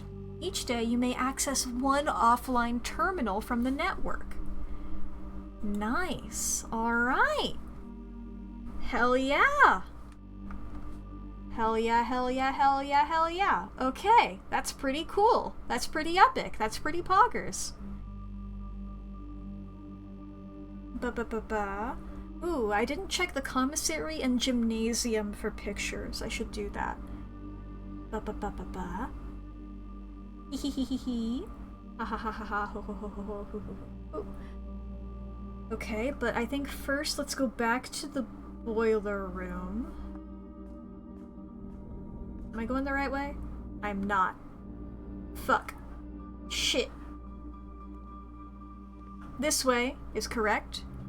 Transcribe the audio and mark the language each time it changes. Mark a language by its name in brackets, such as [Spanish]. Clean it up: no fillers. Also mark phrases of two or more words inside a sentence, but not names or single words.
[English] Each day you may access one offline terminal from the network. Nice. Alright. Hell yeah. Hell yeah, hell yeah, hell yeah, hell yeah. Okay, that's pretty cool. That's pretty epic. That's pretty poggers. Ba-ba-ba-ba. Ooh, I didn't check the commissary and gymnasium for pictures. I should do that. Ba-ba-ba-ba-ba. Hee-hee-hee-hee-hee. Ha-ha-ha-ha-ha-ho-ho-ho-ho-ho-ho. Okay, but I think first let's go back to the boiler room. Am I going the right way? I'm not. Fuck. Shit. This way is correct.